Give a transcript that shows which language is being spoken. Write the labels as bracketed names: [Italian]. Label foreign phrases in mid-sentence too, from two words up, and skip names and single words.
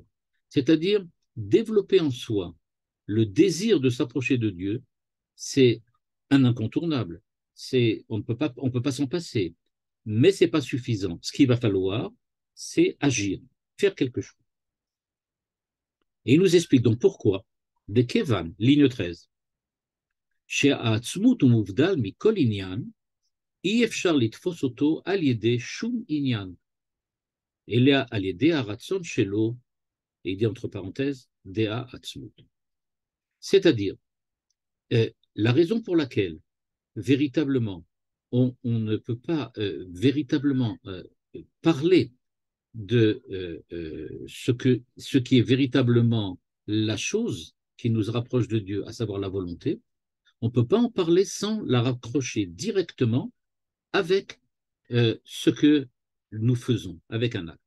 [French] C'est-à-dire développer en soi le désir de s'approcher de Dieu, c'est un incontournable. On ne peut pas s'en passer, mais c'est pas suffisant. Ce qu'il va falloir, c'est agir, faire quelque chose. Et il nous explique donc pourquoi. De Kevan, ligne 13. [Hebrew] שהעצמות הוא מובדל מכל עניין, אי אפשר לתפוס אותו על ידי שום עניין, אלא על ידי הרצון שלו, [French] et il dit entre parenthèses, [Hebrew] דעה עצמות. [French] C'est-à-dire, la raison pour laquelle, véritablement, on ne peut pas véritablement parler de ce qui est véritablement la chose qui nous rapproche de Dieu, à savoir la volonté, on ne peut pas en parler sans la raccrocher directement avec ce que nous faisons, avec un acte.